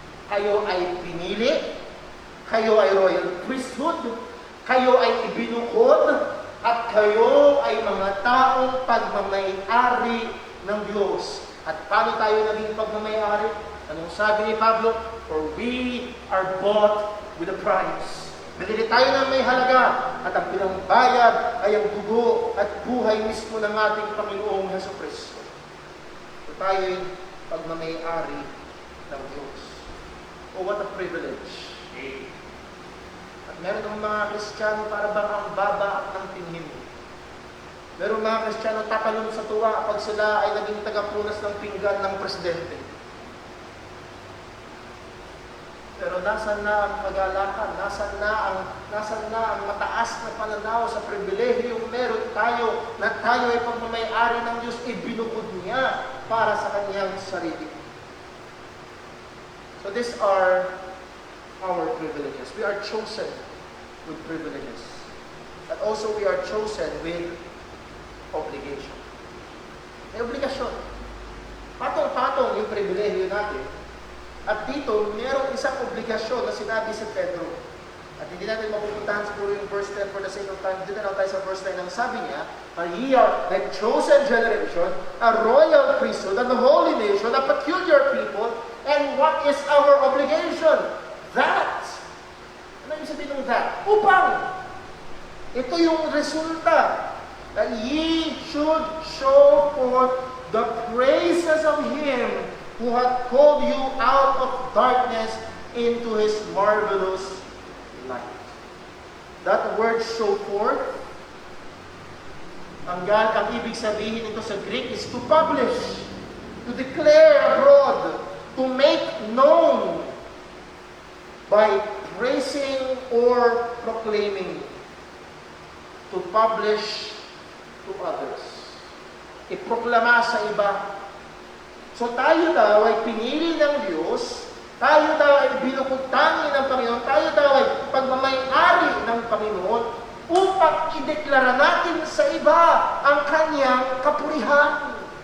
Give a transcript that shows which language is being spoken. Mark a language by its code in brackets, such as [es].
[tl] Kayo ay pinili, kayo ay [en] royal priesthood, [tl] kayo ay ibinukod, at kayo ay mga taong pagmamay-ari ng Diyos. At paano tayo naging pagmamay-ari? Anong sabi ni Pablo? [en] For we are bought with a price. [tl] Binili tayo ng may halaga, at ang pinangbayad ay ang dugo at buhay mismo ng ating Panginoong Jesucristo. So tayo'y pagmamay-ari ng Diyos. [en] Oh, what a privilege. [tl] At meron ng mga Kristiyano para bang ang baba ng tingin. Meron mga Kristiyano tatalon sa tuwa pag sila ay naging tagapunas ng pinggan ng presidente. Pero nasan na ang kagalakan? Nasan na ang mataas na pananaw sa pribilehiyong meron tayo na tayo ay pagmamay-ari ng Diyos, ibinukod niya para sa kanyang sarili. [en] So these are our privileges. We are chosen with privileges. But also we are chosen with obligation. [tl] May obligasyon. Patong-patong yung pribilehiyo natin. At dito, mayroong isang obligasyon na sinabi si Pedro. At hindi natin mapupuntahan siguro yung verse 10 [en] for the sake of time. [tl] Dito na tayo sa verse 9. Ang sabi niya, [en] ye are a chosen generation, a royal priesthood, and a holy nation, a peculiar people. And what is our obligation? [tl] That. Ano yung sabihin ng that? Upang. Ito yung resulta. [en] That ye should show forth the praises of Him who hath called you out of darkness into His marvelous light. That word show forth, [tl] ang ibig sabihin nito sa [en] Greek is to publish, to declare abroad, to make known by praising or proclaiming, to publish to others. [tl] Iproklama sa iba. So tayo daw ay pinili ng Diyos, tayo daw ay binukod-tangi ng Panginoon, tayo daw ay pagmamay-ari ng Panginoon upang ideklara natin sa iba ang kanyang kapurihan.